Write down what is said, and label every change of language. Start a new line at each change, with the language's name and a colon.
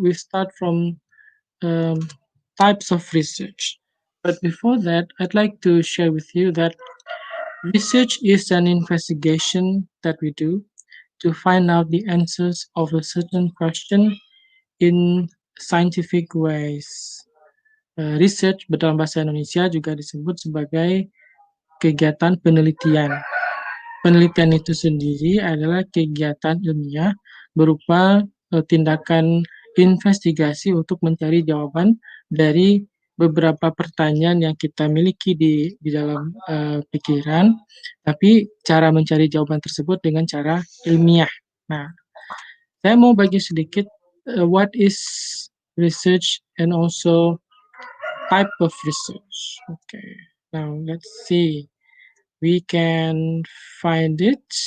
English: We start from types of research. But before that, I'd like to share with you that research is an investigation that we do to find out the answers of a certain question in scientific ways.
Indonesian: Research dalam bahasa Indonesia juga disebut sebagai kegiatan penelitian. Penelitian itu sendiri adalah kegiatan ilmiah berupa tindakan investigasi untuk mencari jawaban dari beberapa pertanyaan yang kita miliki di dalam pikiran, tapi cara mencari jawaban tersebut dengan cara ilmiah. Nah, saya mau bagi sedikit
English: what is research and also type of research. Okay, now let's see. We can find it.